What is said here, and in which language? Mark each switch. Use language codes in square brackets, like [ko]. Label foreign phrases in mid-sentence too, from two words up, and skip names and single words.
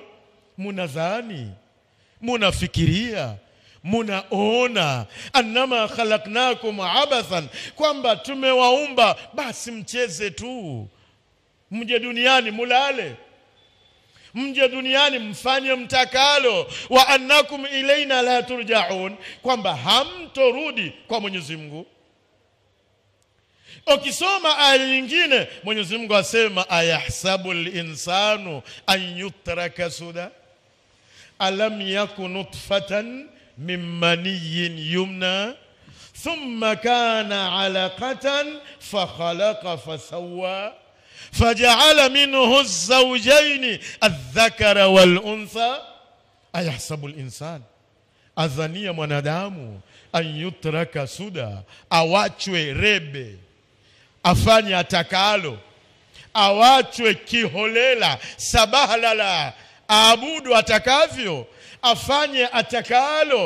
[sw] Munadhani, munafikiria, munaona [ar] أنما خلقناكم عبثا, [sw] kwamba tumewaumba basi mcheze tu, mje duniani mulale, mje duniani mfanye mtakalo. [ar] وأنكم إلينا لا ترجعون, [sw] kwamba hamtorudi kwa Mwenyezi Mungu. Ukisoma aya nyingine Mwenyezi Mungu asema [ar] أيحسب الإنسان أن يترك سدى ألم يك نطفة من مني يمنى ثم كان علقة فخلق فسوى فجعل منه الزوجين الذكر والأنثى. أيحسب الإنسان, [sw] adhania mwanadamu, [ar] أن يترك سدى, [sw] awachwe rebe, afanye atakalo, awachwe kiholela sabahalala, aabudu atakavyo, afanye atakalo.